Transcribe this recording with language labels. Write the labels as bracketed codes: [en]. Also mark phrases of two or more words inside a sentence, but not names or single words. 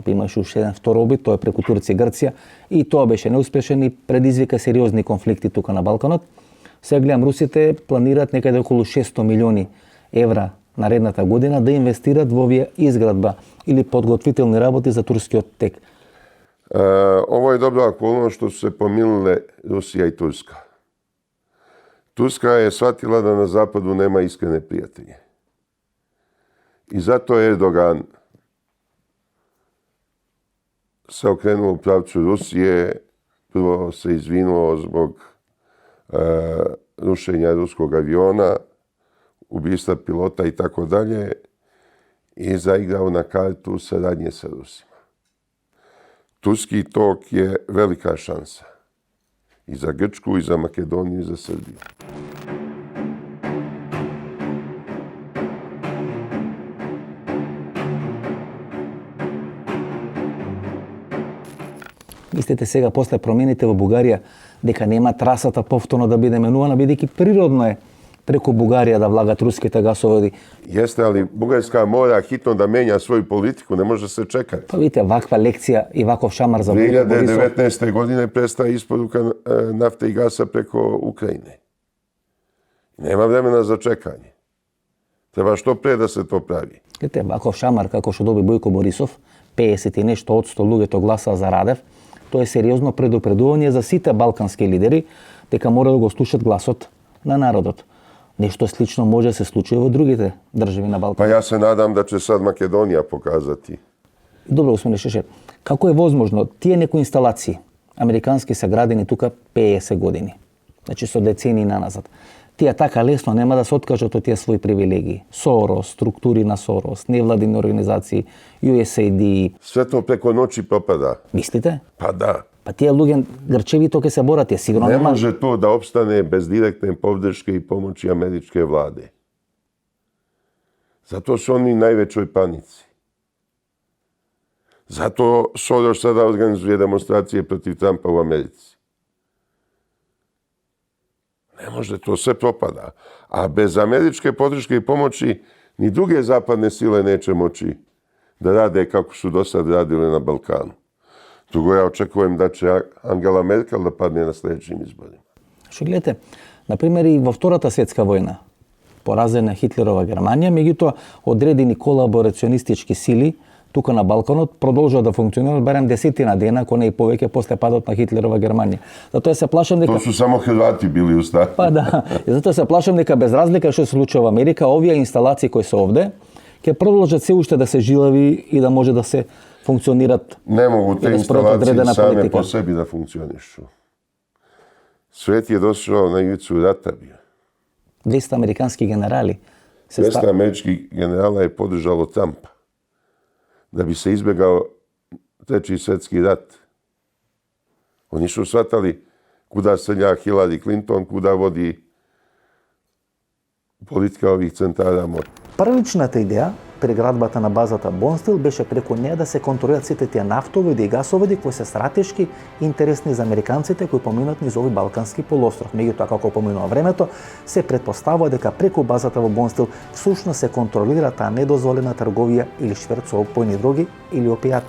[mk] Па имаше уште еден втор обид, тоа е преку Турција и Грција, и тоа беше неуспешен и предизвика сериозни конфликти тука на Балканот. Сега гледам, русите планираат некаде околу 600 милиони евра наредната година да инвестират во овие изградба или подготвителни работи за турскиот тек. [sr] Ovo je dobra okolnost što su se pomirile Rusija i Turska. Turska je shvatila da na zapadu nema iskrene prijatelje. I zato je Erdogan se okrenuo u pravcu Rusije, prvo se izvinuo zbog rušenja ruskog aviona, ubistva pilota i tako dalje, i zaigrao na kartu saradnje sa Rusima. Turski tok je velika šansa i za Grčku, i za Makedoniju, i za Srbiju. [mk] Мислите сега после промените во Бугарија дека нема трасата повторно да биде менувана, бидејќи природно е преку Бугарија да влагат руските гасоводи. [sr] Jeste, ali Bugarska mora hitno da menja svoju politiku, ne može se čekati. [mk] Па видите, ваква лекција и ваков шамар за Бойко Борисов. [sr] 2019. godine prestaje isporuka nafte i gasa preko Ukrajine. Nema vremena za čekanje. Treba što pre da se to pravi. [mk] Видите, ваков шамар како што доби Бојко Борисов, 50 и нешто одсто луѓето гласаа за Радев, тоа е сериозно предупредување за сите балкански лидери дека мора да го слушат гласот на народот. Нешто слично може да се случи во другите држави на Балкан. [sr] Pa ja se nadam da će sad Makedonija pokazati. [mk] Добро, господин Шешер, како е возможно тие некои инсталации американски се градени тука 50 години, значи со децени наназад, тие така лесно нема да се откажат од тие своји привилегии. Сорос, структури на Сорос, невладини организации, USAID. [sr] Sve to preko noći propada. [mk] Мислите? [sr] Pa da. [mk] Па тие луѓе грчевито ќе се борат, тие сигурно [sr] Ne [mk] нема. [sr] može to da opstane bez direktne podrške i pomoći američke vlade. Zato su oni u najvećoj panici. Zato Soros sada organizuje demonstracije protiv Trumpa u Americi. Ne može, to sve propada. A bez američke podrške i pomoći ni druge zapadne sile neće moći da rade kako su do sad radile na Balkanu. Drugo, ja očekujem da će Angela Merkel da padne na sledećim izborima. [mk] Што гледате, например и во Втората светска војна, поразена Хитлерова Германија, меѓутоа одредени колаборационистички сили тука на Балканот продолжува да функционираат барем 10 дена, ако не и повеќе после падот на Хитлерова Германија. Затоа се плашам дека [sr] To su samo Hrvati bili u startu. [mk] Па да, и затоа се плашам дека без разлика што се случува во Америка, овие инсталации кои се овде ќе продолжат се уште да се жилави и да може да се функционират. [sr] Ne mogu te i da sprovode instalacije određena same politika. po sebi da funkcionišu. Svet je došao na ivicu rata bio. [mk] 200 американски генерали се [sr] 200 američkih generala je podržalo Trumpa da bi se izbjegao treći svjetski rat. Oni su shvatali kuda srlja Hillary Clinton, kuda vodi politika ovih centara moći. [mk] Првичната идеја при градбата на базата Бонстил беше преку неја да се контролираат сите тие нафтоводи и гасоводи кои се стратешки интересни за американците кои поминат низ овој балкански полуостров. Меѓутоа, како поминува времето, се претпоставува дека преку базата во Бонстил всушност се контролира таа недозволена трговија или шверц со опојни дроги или опијати.